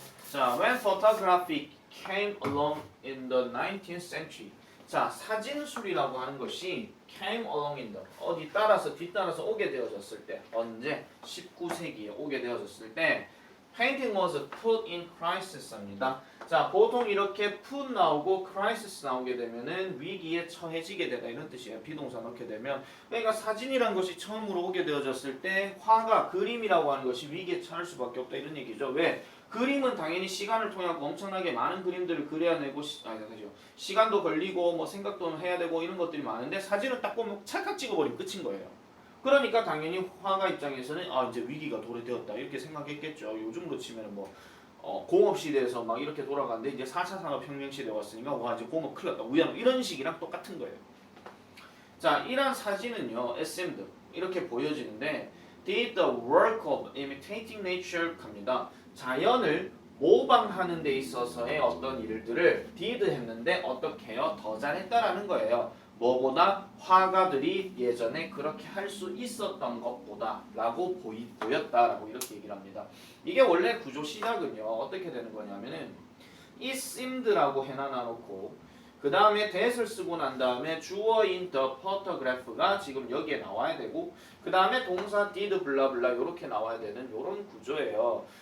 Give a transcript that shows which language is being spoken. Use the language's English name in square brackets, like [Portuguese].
[English] 자, when photography came along in the 19th century. [Korean] 자, 사진술이라고 하는 것이 [English] came along in the [Korean] 어디 따라서 뒤따라서 오게 되어졌을 때 언제 19세기에 오게 되어졌을 때 [English] painting was put in crisis [Korean] 입니다. 자, 보통 이렇게 put 나오고 crisis 나오게 되면은 위기에 처해지게 되다 이런 뜻이에요. 비동사 넣게 되면 그러니까 사진이란 것이 처음으로 오게 되어졌을 때 화가 그림이라고 하는 것이 위기에 처할 수밖에 없다 이런 얘기죠. 왜? 그림은 당연히 시간을 통해 엄청나게 많은 그림들을 그려내고 시간도 걸리고 뭐 생각도 해야 되고 이런 것들이 많은데 사진은 딱 보면 찰칵 찍어버리면 끝인 거예요. 그러니까 당연히 화가 입장에서는 이제 위기가 도래되었다 이렇게 생각했겠죠. 요즘으로 치면 뭐 공업 시대에서 막 이렇게 돌아가는데 이제 4차 산업혁명 시대 왔으니까 와 이제 공업 큰일 났다 위험 이런 식이랑 똑같은 거예요. 자, 이런 사진은요 [English] assumed [Korean] 이렇게 보여지는데 [English] did the work of imitating nature [Korean] 합니다. 자연을 모방하는 데 있어서의 어떤 일들을 did 했는데 어떻게 해요? 더 잘했다라는 거예요. 뭐보다 화가들이 예전에 그렇게 할 수 있었던 것보다 라고 보였다라고 이렇게 얘기를 합니다. 이게 원래 구조 시작은요 어떻게 되는 거냐면은 [English] it seemed [Korean] 라고 해놔 놓고 그 다음에 that을 쓰고 난 다음에 주어인 the photograph가 지금 여기에 나와야 되고 그 다음에 동사 did 블라블라 이렇게 나와야 되는 이런 구조예요.